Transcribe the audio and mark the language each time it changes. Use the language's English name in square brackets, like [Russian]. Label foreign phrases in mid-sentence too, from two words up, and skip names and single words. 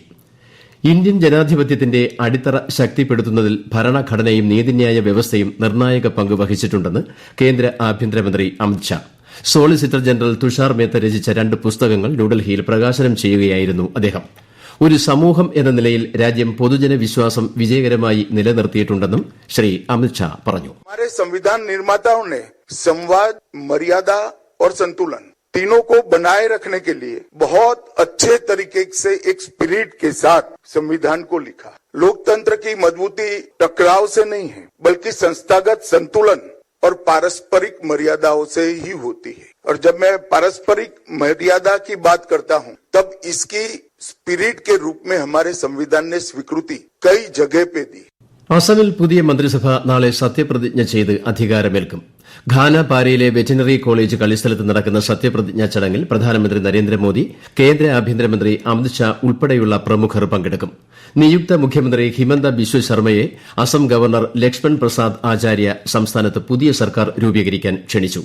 [Malayalam] ഇന്ത്യൻ ജനാധിപത്യത്തിന്റെ അടിത്തറ ശക്തിപ്പെടുത്തുന്നതിൽ ഭരണഘടനയും നീതിന്യായ വ്യവസ്ഥയും നിർണായക പങ്ക് വഹിച്ചിട്ടുണ്ടെന്ന് കേന്ദ്ര ആഭ്യന്തരമന്ത്രി അമിത് ഷാ. സോളിസിറ്റർ ജനറൽ തുഷാർ മേത്ത രചിച്ച 2 പുസ്തകങ്ങൾ ന്യൂഡൽഹിയിൽ പ്രകാശനം ചെയ്യുകയായിരുന്നു അദ്ദേഹം. ഒരു സമൂഹം എന്ന നിലയിൽ രാജ്യം പൊതുജന വിശ്വാസം വിജയകരമായി നിലനിർത്തിയിട്ടുണ്ടെന്നും ശ്രീ അമിത് ഷാ പറഞ്ഞു. [Hindi] हमारे संविधान निर्माताओं ने संवाद, मर्यादा और संतुलन तीनों को बनाए रखने के लिए बहुत अच्छे तरीके से एक स्पिरिट के साथ संविधान को लिखा. लोकतंत्र की मजबूती टकराव से नहीं है, बल्कि संस्थागत संतुलन और पारस्परिक मर्यादाओं से ही होती है. और जब मैं पारस्परिक मर्यादा की बात करता हूं, तब इसकी स्पिरिट के रूप में हमारे संविधान ने स्वीकृति कई जगह पे दी. [Malayalam] അസമിൽ പുതിയ മന്ത്രിസഭ നാളെ സത്യപ്രതിജ്ഞ ചെയ്ത് അധികാരമേൽക്കും. ഘാനപാരയിലെ വെറ്റിനറി കോളേജ് കളിസ്ഥലത്ത് നടക്കുന്ന സത്യപ്രതിജ്ഞാ ചടങ്ങിൽ പ്രധാനമന്ത്രി നരേന്ദ്രമോദി, കേന്ദ്ര ആഭ്യന്തരമന്ത്രി അമിത് ഷാ ഉൾപ്പെടെയുള്ള പ്രമുഖർ പങ്കെടുക്കും. നിയുക്ത മുഖ്യമന്ത്രി ഹിമന്ത ബിശ്വ ശർമ്മയെ അസം ഗവർണർ ലക്ഷ്മൺ പ്രസാദ് ആചാര്യ സംസ്ഥാനത്ത് പുതിയ സർക്കാർ രൂപീകരിക്കാൻ ക്ഷണിച്ചു.